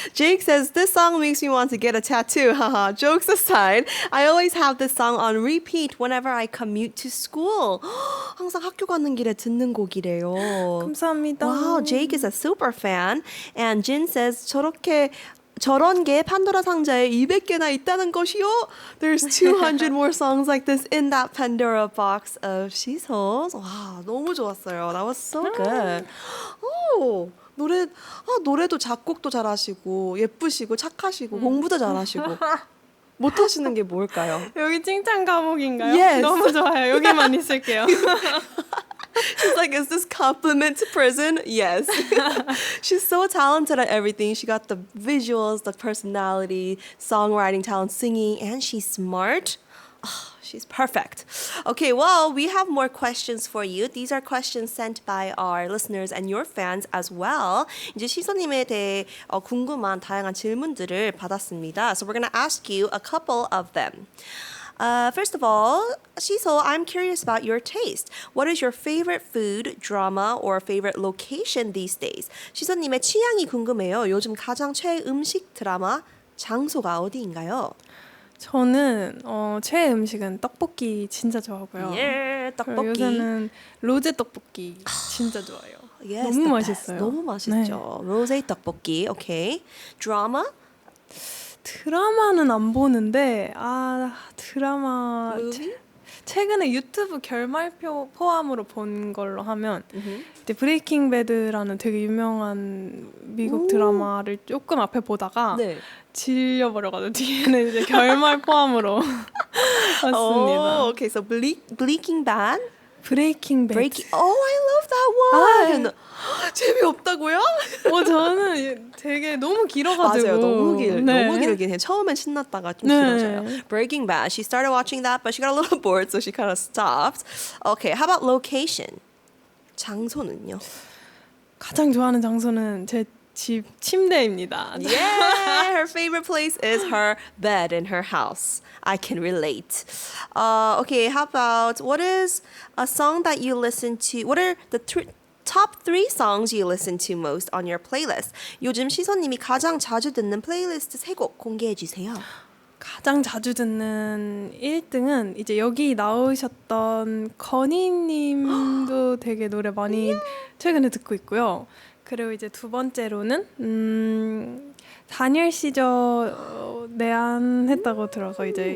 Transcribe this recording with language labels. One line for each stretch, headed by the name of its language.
English: Jake says, this song makes me want to get a tattoo. Haha, jokes aside, I always have this song on repeat whenever I commute to school.
Korean: 항상 학교 가는 길에 듣는 곡이래요. 감사합니다.
English: Wow, Jake is a super fan. And Jin says,
Korean: 저런 게 판도라 상자에 200개나 있다는 것이요.
English: There's 200 more songs like this in that Pandora box of 시소's.
Korean: 와, 너무 좋았어요.
English: That was so good. Oh,
Korean: 노래도 작곡도 잘하시고 예쁘시고 착하시고 공부도 잘하시고 못하시는 게 뭘까요? 여기 칭찬 감옥인가요? Yes. 너무 좋아요. 여기만 있을게요.
English: She's like, is this compliment to prison? Yes. She's so talented at everything. She got the visuals, the personality, songwriting talent, singing, and she's smart. Oh, she's perfect. Okay, well, we have more questions for you. These are questions sent by our listeners and your fans as well.
Korean: 이제 시소님에 대해 궁금한 다양한 질문들을 받았습니다.
English: So we're going to ask you a couple of them. First of all, Shiso, I'm curious about your taste. What is your favorite food, drama, or favorite location these days?
Korean: 시소님의 취향이 궁금해요. 요즘 가장 최애 음식, 드라마, 장소가 어디인가요? 저는 최애 음식은 떡볶이 진짜 좋아하고요. 예, 떡볶이. 요새는 로제 떡볶이 진짜 좋아요.
English: Yes,
Korean: 너무
English: the
Korean: 맛있어요. best. 너무 맛있죠. 로제 떡볶이. 오케이. 드라마? 드라마는 안 보는데 드라마
English: Movie?
Korean: 최근에 유튜브 결말표 포함으로 본 걸로 하면 이제 브레이킹 배드라는 되게 유명한 미국 드라마를 조금 앞에 보다가 네. 질려버려가지고 뒤에는 이제 결말 포함으로 봤습니다.
English: Oh, okay. So Breaking Bad?
Korean: 브레이킹 배드.
English: Oh, I love that one.
Korean: 재미없다고요? 저는 되게 너무 길어가지고. 맞아요. 너무 네. 너무 길긴 해요. 처음엔 신났다가 좀 네. 길어져요. Breaking Bad.
English: She started watching that, but she got a little bored, so she kind of stopped. Okay, how about location?
Korean: 장소는요? 가장 좋아하는 장소는 제 집 침대입니다.
English: Yeah, her favorite place is her bed in her house. I can relate. Okay, how about what is a song that you listen to? What are the top 3 songs you listen to most on your playlist?
Korean: 요즘 시선님이 가장 자주 듣는 플레이리스트 3곡 공개해 주세요. 가장 자주 듣는 1등은 이제 여기 나오셨던 건희님도 되게 노래 많이 최근에 듣고 있고요. 그리고 이제 두 번째로는 다니엘 시저 내한했다고 들어서 이제